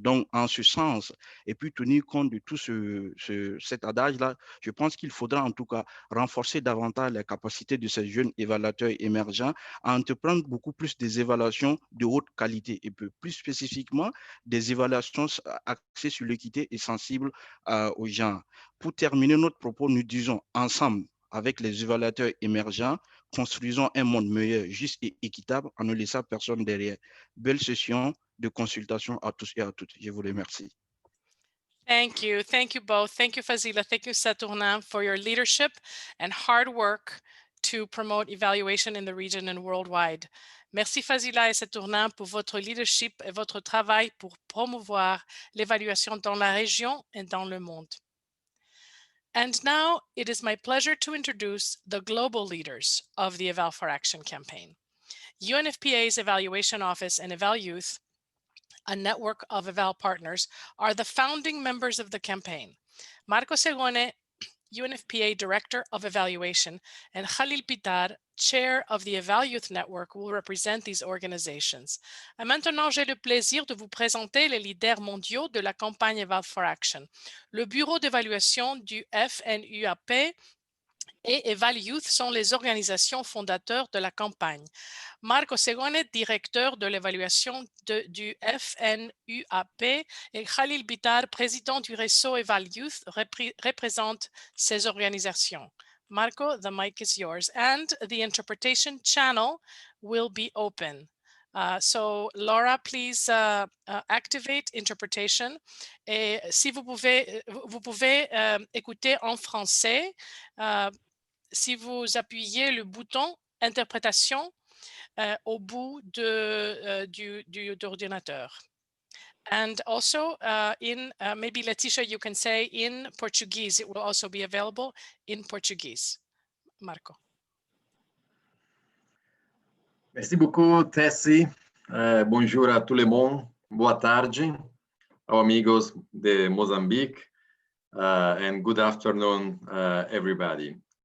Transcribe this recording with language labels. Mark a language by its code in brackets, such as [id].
[fr] Donc, en ce sens, et puis tenir compte de tout cet adage-là, je pense qu'il faudra en tout cas renforcer davantage les capacités de ces jeunes évaluateurs émergents à entreprendre beaucoup plus des évaluations de haute qualité et plus spécifiquement des évaluations axées sur l'équité et sensibles au genre. Pour terminer notre propos, nous disons ensemble, avec les évaluateurs émergents, construisons un monde meilleur, juste et équitable en ne laissant personne derrière. Belle session de consultation à tous et à toutes. Je vous remercie. [en] Thank you. Thank you both. Thank you, Fazila. Thank you, Saturnin, for your leadership and hard work to promote evaluation in the region and worldwide. [fr] Merci, Fazila et Saturnin, pour votre leadership et votre travail pour promouvoir l'évaluation dans la région et dans le monde. [en] And now it is my pleasure to introduce the global leaders of the Eval for Action campaign. UNFPA's Evaluation Office and Eval Youth, a network of Eval partners, are the founding members of the campaign. Marco Segone, UNFPA Director of Evaluation, and Khalil Pitar, Chair of the Eval Youth Network, will represent these organizations. [fr] Et maintenant, j'ai le plaisir de vous présenter les leaders mondiaux de la campagne Eval for Action. Le bureau d'évaluation du FNUAP et Eval Youth sont les organisations fondateurs de la campagne. Marco Segone, directeur de l'évaluation du FNUAP, et Khalil Bitar, président du réseau Eval Youth, représentent ces organisations. [en] Marco, the mic is yours, and the interpretation channel will be open. So Laura, please activate interpretation. [fr] Et si vous pouvez écouter en français, si vous appuyez le bouton interprétation au bout du ordinateur. [en] And also maybe Leticia, you can say in Portuguese, it will also be available in Portuguese. Marco. [fr] Merci beaucoup, Tessie. Bonjour à tout le monde. [pt] Boa tarde, amigos de Mozambique, [en] and good afternoon, everybody.